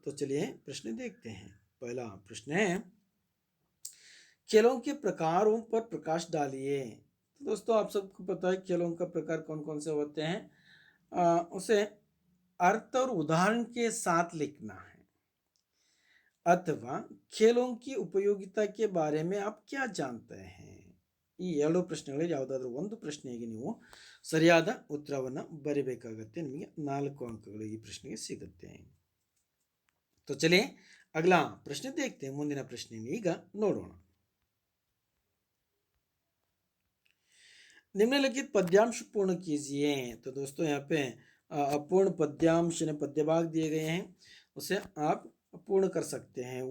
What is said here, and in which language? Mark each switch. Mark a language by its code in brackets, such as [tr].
[hi] तो चलिए प्रश्न देखते हैं। पहला प्रश्न है, खेलों के प्रकारों पर प्रकाश डालिए। तो दोस्तों आप सबको पता है खेलों का प्रकार कौन कौन से होते हैं, उसे अर्थ और उदाहरण के साथ लिखना है। अथवा खेलों की उपयोगिता के बारे में आप क्या जानते हैं। [kn] ಈ 2 ಪ್ರಶ್ನೆಗಳಲ್ಲಿ ಯಾವುದಾದ್ರೂ ಒಂದು ಪ್ರಶ್ನೆಗೆ ನೀವು ಸರಿಯಾದ ಉತ್ತರವನ್ನು ಬರಿಬೇಕಾಗುತ್ತೆ। ನಿಮಗೆ 4 ಅಂಕಗಳು ಈ ಪ್ರಶ್ನೆಗೆ ಸಿಗುತ್ತೆ। [hi] तो चलिए अगला प्रश्न देखते हैं। [kn] ಮುಂದಿನ ಪ್ರಶ್ನೆಯನ್ನು ಈಗ ನೋಡೋಣ। [hi] निम्नलिखित पद्यांश पूर्ण कीजिए। तो दोस्तों यहाँ पे अपूर्ण पद्यांश ने पद्य भाग दिए गए हैं, उसे आप पूर्ण कर सकते हैं।